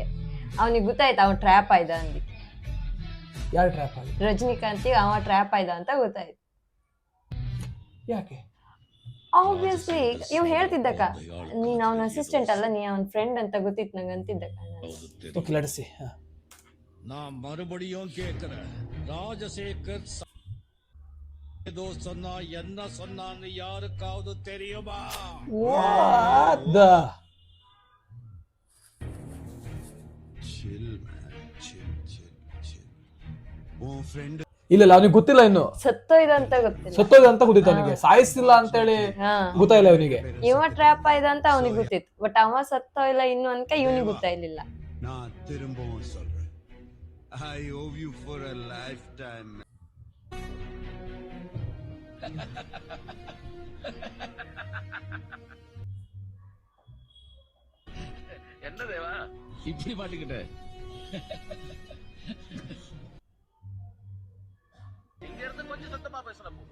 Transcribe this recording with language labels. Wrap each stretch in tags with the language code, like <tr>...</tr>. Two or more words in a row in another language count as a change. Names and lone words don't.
<kn>ಅವನಿಗೆ ಗೊತ್ತಾಯ್ತು ಅವ ಟ್ರ್ಯಾಪ್ ಆಯ್ದ ಅಂದಿ. ಯಾರು ಟ್ರ್ಯಾಪ್ ಆಗಿ? ರಜನಿಕಾಂತಿಗೆ ಅವ ಟ್ರ್ಯಾಪ್ ಆಯ್ದ ಅಂತ ಗೊತ್ತಾಯ್ತು. ಯಾಕೆ? ಆಬ್ವಿಯಸ್ಲಿ ಇವ್ ಹೇಳ್ತಿದ್ದಕ್ಕ, ನೀನ್ ಅವನ ಅಸಿಸ್ಟೆಂಟ್ ಅಲ್ಲ, ನೀ ಅವನ ಫ್ರೆಂಡ್ ಅಂತ ಗೊತ್ತಿತ್ತು ನಂಗೆ ಅಂತಿದ್ದಕ್ಕ.</kn> <en>okay let's see.</en> <ta>நான் மறுபடியும் கேட்கிறேன். ராஜசேகர் ஏதோ சொன்னா என்ன சொன்னான்னு யாருக்காவது தெரியுமா?</ta> <en>What the? chill man, chill.</en> <ta>உன் friend</ta> <kn>ಇಲ್ಲ ಅವನಿಗೆ ಗೊತ್ತಿಲ್ಲ ಇನ್ನು ಸತ್ತೋಯ್ದ ಅಂತ ಗೊತ್ತಿಲ್ಲ. ಸತ್ತೋದ ಅಂತ ಗೊತ್ತಿತ್ತು ಅವನಿಗೆ. ಸಾಯಿಸಿಲ್ಲ ಅಂತೇಳಿ ಗೊತ್ತಾಯಿಲ್ಲ ಅವನಿಗೆ. ಇವ ಟ್ರ್ಯಾಪ್ ಆಯ್ದ ಅಂತ ಅವನಿಗೆ ಗೊತ್ತಿತ್ತು. ಬಟ್ ಅವ ಸತ್ತೋಯ್ಲ ಇನ್ನು ಅನ್ಕ ಇವನಿಗೆ ಗೊತ್ತಾಯ್ಲಿಲ್ಲ.</kn> <ta>நான் திரும்பவும் சொல்றேன்.</ta> <en>I owe you for a lifetime.</en> <ta>என்ன தேவா இப்படி மாட்டிக்கிட்ட? இங்க இருந்து கொஞ்சம் சத்தமா பேசுற போ.</ta>